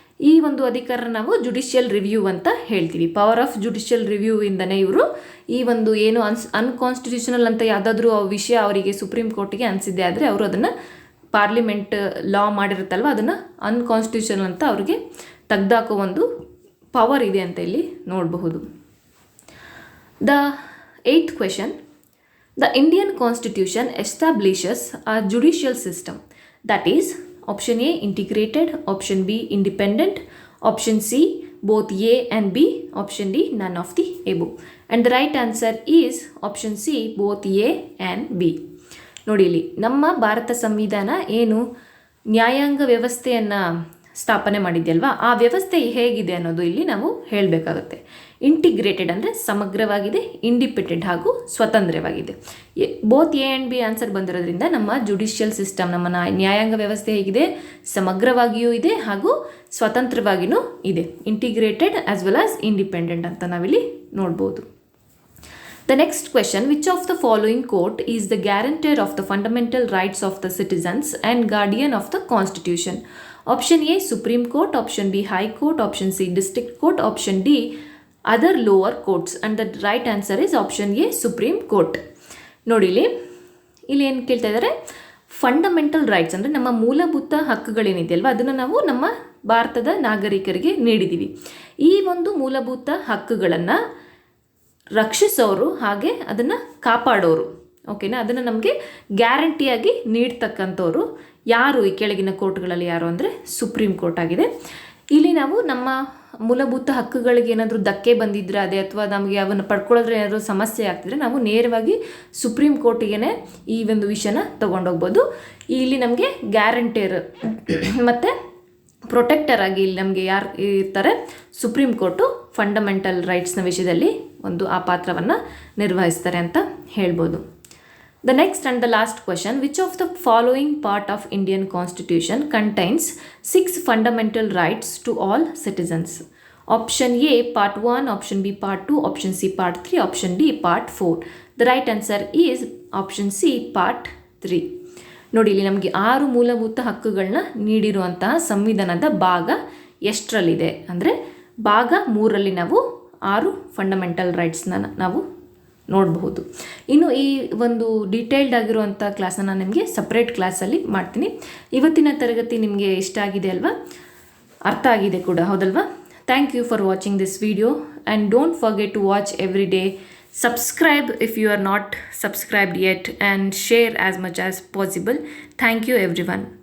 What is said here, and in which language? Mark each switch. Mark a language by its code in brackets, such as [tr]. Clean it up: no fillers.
[kn] ಈ ಒಂದು ಅಧಿಕಾರ ನಾವು ಜುಡಿಷಿಯಲ್ ರಿವ್ಯೂ ಅಂತ ಹೇಳ್ತೀವಿ. [en] power of judicial review [kn] ಇಂದನೇ ಇವರು ಈ ಒಂದು ಏನು ಅನ್ಕಾನ್ಸ್ಟಿಟ್ಯೂಷನಲ್ ಅಂತ ಯಾವುದಾದ್ರೂ ವಿಷಯ ಅವರಿಗೆ ಸುಪ್ರೀಂ ಕೋರ್ಟಿಗೆ ಅನಿಸಿದೆ ಆದರೆ ಅವರು ಅದನ್ನು ಪಾರ್ಲಿಮೆಂಟ್ ಲಾ ಮಾಡಿರುತ್ತಲ್ವ ಅದನ್ನು ಅನ್ಕಾನ್ಸ್ಟಿಟ್ಯೂಷನಲ್ ಅಂತ ಅವ್ರಿಗೆ ತೆಗೆದಾಕೋ ಒಂದು ಪವರ್ ಇದೆ ಅಂತ ಇಲ್ಲಿ ನೋಡಬಹುದು. [en] The 8th question, the Indian Constitution establishes a judicial system that is option A, integrated. Option B, independent. Option C, both A and B. Option D, none of the above. And the right answer is option C, both A and B. [kn] ನೋಡಿ, ಇಲ್ಲಿ ನಮ್ಮ ಭಾರತ ಸಂವಿಧಾನ ಏನು ನ್ಯಾಯಾಂಗ ವ್ಯವಸ್ಥೆಯನ್ನು ಸ್ಥಾಪನೆ ಮಾಡಿದೆಯಲ್ವಾ, ಆ ವ್ಯವಸ್ಥೆ ಹೇಗಿದೆ ಅನ್ನೋದು ಇಲ್ಲಿ ನಾವು ಹೇಳಬೇಕಾಗುತ್ತೆ. ಇಂಟಿಗ್ರೇಟೆಡ್ ಅಂದರೆ ಸಮಗ್ರವಾಗಿದೆ, ಇಂಡಿಪೆಂಡೆಂಟ್ ಹಾಗೂ ಸ್ವತಂತ್ರವಾಗಿದೆ. [en] both A and B answer [kn] ಬಂದಿರೋದ್ರಿಂದ ನಮ್ಮ ಜುಡಿಷಿಯಲ್ ಸಿಸ್ಟಮ್, ನಮ್ಮ ನ್ಯಾಯಾಂಗ ವ್ಯವಸ್ಥೆ ಹೇಗಿದೆ? ಸಮಗ್ರವಾಗಿಯೂ ಇದೆ ಹಾಗೂ ಸ್ವತಂತ್ರವಾಗಿಯೂ ಇದೆ. [en] integrated as well as independent [kn] ಅಂತ ನಾವಿಲ್ಲಿ ನೋಡ್ಬೋದು. [en] The next question, which of the following court is the guarantor of the fundamental rights of the citizens and guardian of the Constitution? Option A, Supreme Court. Option B, High Court. Option C, District Court. Option D, other lower courts. And the right answer is option A, Supreme Court. [kn] ನೋಡಿ, ಇಲ್ಲಿ ಏನು ಕೇಳ್ತಾ ಇದ್ದಾರೆ? Fundamental rights ಅಂದರೆ ನಮ್ಮ ಮೂಲಭೂತ ಹಕ್ಕುಗಳೇನಿದೆಯಲ್ವ ಅದನ್ನು ನಾವು ನಮ್ಮ ಭಾರತದ ನಾಗರಿಕರಿಗೆ ನೀಡಿದ್ದೀವಿ. ಈ ಒಂದು ಮೂಲಭೂತ ಹಕ್ಕುಗಳನ್ನು ರಕ್ಷಿಸೋರು ಹಾಗೆ ಅದನ್ನು ಕಾಪಾಡೋರು, ಓಕೆನಾ, ಅದನ್ನು ನಮಗೆ ಗ್ಯಾರಂಟಿಯಾಗಿ ನೀಡ್ತಕ್ಕಂಥವ್ರು ಯಾರು ಈ ಕೆಳಗಿನ ಕೋರ್ಟ್ಗಳಲ್ಲಿ ಯಾರು ಅಂದರೆ ಸುಪ್ರೀಂ ಕೋರ್ಟ್ ಆಗಿದೆ. ಇಲ್ಲಿ ನಾವು ನಮ್ಮ ಮೂಲಭೂತ ಹಕ್ಕುಗಳಿಗೆ ಏನಾದರೂ ಧಕ್ಕೆ ಬಂದಿದ್ರೆ ಅದೇ ಅಥವಾ ನಮಗೆ ಅವನ್ನು ಪಡ್ಕೊಳ್ಳೋದ್ರೆ ಏನಾದರೂ ಸಮಸ್ಯೆ ಆಗ್ತಿದ್ರೆ ನಾವು ನೇರವಾಗಿ ಸುಪ್ರೀಂ ಕೋರ್ಟಿಗೆ ಈ ಒಂದು ವಿಷಯನ ತೊಗೊಂಡೋಗ್ಬೋದು. ಇಲ್ಲಿ ನಮಗೆ ಗ್ಯಾರಂಟೇರ್ ಮತ್ತು ಪ್ರೊಟೆಕ್ಟರ್ ಆಗಿ ಇಲ್ಲಿ ನಮಗೆ ಯಾರು ಇರ್ತಾರೆ? ಸುಪ್ರೀಂ ಕೋರ್ಟು ಫಂಡಮೆಂಟಲ್ ರೈಟ್ಸ್ನ ವಿಷಯದಲ್ಲಿ ಒಂದು ಆ ಪಾತ್ರವನ್ನು ನಿರ್ವಹಿಸ್ತಾರೆ ಅಂತ ಹೇಳ್ಬೋದು. [en] The next and the last question, which of the following part of Indian Constitution contains 6 fundamental rights to all citizens? Option A, part 1. Option B, part 2. Option C, part 3. Option D, part 4. The right answer is option C, part 3. [kn] ನೋಡಿ, ಇಲ್ಲಿ ನಮಗೆ 6 ಮೂಲಭೂತ ಹಕ್ಕುಗಳನ್ನ ನೀಡಿರುವಂತಹ ಸಂವಿಧಾನದ ಭಾಗ ಎಷ್ಟರಲ್ಲಿದೆ ಅಂದರೆ ಭಾಗ 3ರಲ್ಲಿ ನಾವು 6 ಫಂಡಮೆಂಟಲ್ ರೈಟ್ಸ್ನ ನಾವು ನೋಡಬಹುದು. ಇನ್ನು ಈ ಒಂದು ಡೀಟೇಲ್ಡ್ ಆಗಿರುವಂಥ ಕ್ಲಾಸ್ನ ನಾನು ನಿಮಗೆ ಸಪ್ರೇಟ್ ಕ್ಲಾಸಲ್ಲಿ ಮಾಡ್ತೀನಿ. ಇವತ್ತಿನ ತರಗತಿ ನಿಮಗೆ ಇಷ್ಟ ಆಗಿದೆ ಅಲ್ವಾ? ಅರ್ಥ ಆಗಿದೆ ಕೂಡ, ಹೌದಲ್ವಾ? [en] Thank you for watching this video and don't forget to watch every day. Subscribe if you are not subscribed yet and share as much as possible. Thank you everyone.